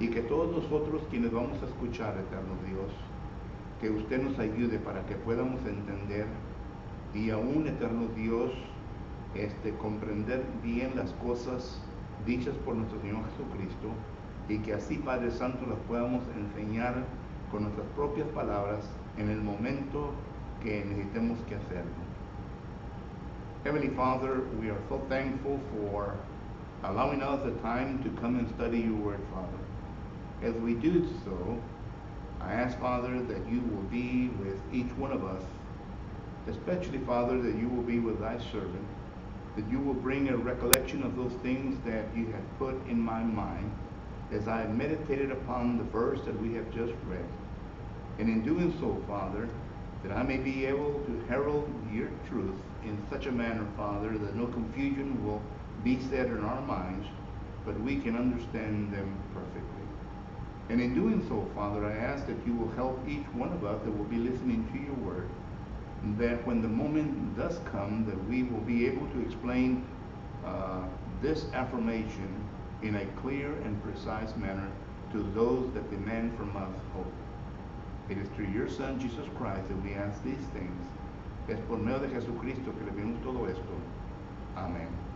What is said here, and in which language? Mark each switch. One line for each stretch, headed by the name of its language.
Spanish: Y que todos nosotros quienes vamos a escuchar, eterno Dios, que usted nos ayude para que podamos entender y aún, eterno Dios, comprender bien las cosas dichas por nuestro Señor Jesucristo, y que así, Padre Santo, las podamos enseñar con nuestras propias palabras en el momento que necesitemos que hacerlo.
English: Heavenly Father, we are so thankful for allowing us the time to come and study your word, Father. As we do so, I ask, Father, that you will be with each one of us, especially, Father, that you will be with thy servant, that you will bring a recollection of those things that you have put in my mind as I have meditated upon the verse that we have just read. And in doing so, Father, that I may be able to herald your truth in such a manner, Father, that no confusion will be said in our minds, but we can understand them perfectly. And in doing so, Father, I ask that you will help each one of us that will be listening to your word, that when the moment does come, that we will be able to explain this affirmation in a clear and precise manner to those that demand from us hope. It is through your Son, Jesus Christ, that we ask these things.
Spanish: Es por medio de Jesucristo que le pedimos todo esto. Amén.